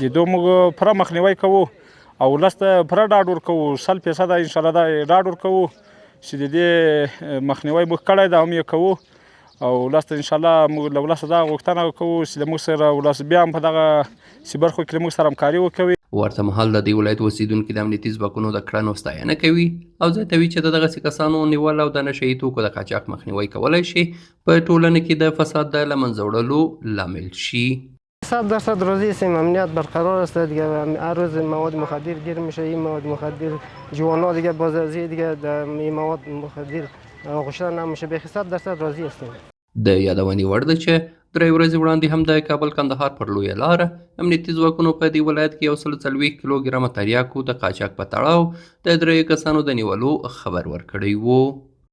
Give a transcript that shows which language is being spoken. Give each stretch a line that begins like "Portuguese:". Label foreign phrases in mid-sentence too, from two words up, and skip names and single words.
Pashto: د دوی موږ پوره مخنیوی کوو او ولس ته پوره ډاډ ورکوو 100% انشاءالله دا ډاډ ورکوو چې د دې مخنیوی موږ کړی ده هم یې کوو او ولس ته انشاءالله موږ له ولسه دا غوښتنه کوو چې له موږ سره ولس بیا هم په دغه برخو کې له موږ سره همکاري وکوي. ورته مهال د دې ولایت اوسیدونکي د امنیتي ځواکونو د کړنو ستاینه کوي او زیاتوي چې د دغسې کسانو نیول او د نشه یي توکو د قاچاق مخنیوی کولی شي په ټولنه کې د فساد د له منځه وړلو لامل شي.
Persian: 100% راضی هستیم، امنیت برقرار است دیگه. هر روز مواد مخدر گیر میشه، این مواد مخدر جوانا دیگه بازارزی دیگه این مواد مخدر آغوشته نمیشه. به 100% راضی هستیم.
Pashto: د یادونې وړ ده چې 3 ورځې وړاندې هم د کابل کندهار پر لویه لاره امنیتي ځواکونو په دې ولایت کې 140 کیلوګرامه تریاکو د قاچاق په تړاو د 3 کسانو د نیولو خبر ورکړی و.